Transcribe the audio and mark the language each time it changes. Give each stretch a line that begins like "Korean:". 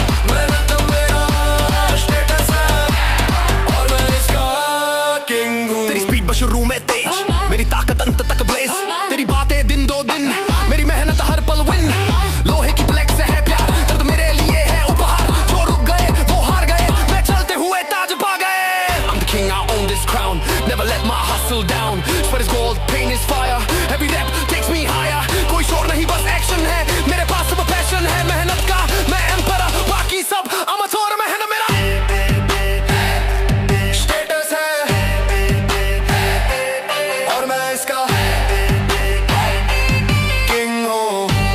Hindi: मेहनत मेरा स्टेटस है और मैं इसका किंग हूँ। तेरी स्पीड बस शुरू में तेज, मेरी ताकत अंत तक ब्लेज। तेरी बातें दिन दो दिन, मेरी मेहनत हर पल विन। लोहे की फ्लेक्स है प्यार, दर्द मेरे लिए है उपहार। जो रुक गए वो हार गए, मैं चलते हुए ताज पा गए।
English: I'm the king, I own this crown, never let my hustle down. Sweat is gold, pain is fire, every rep takes me higher.
Hindi: कोई शोर नहीं बस एक्शन है, मेरे पास सब पैशन है। मेहनत का मैं एम्परर, बाकी सब अमथोर। मेहनत मेरा स्टेटस है और मैं इसका किंग हूँ।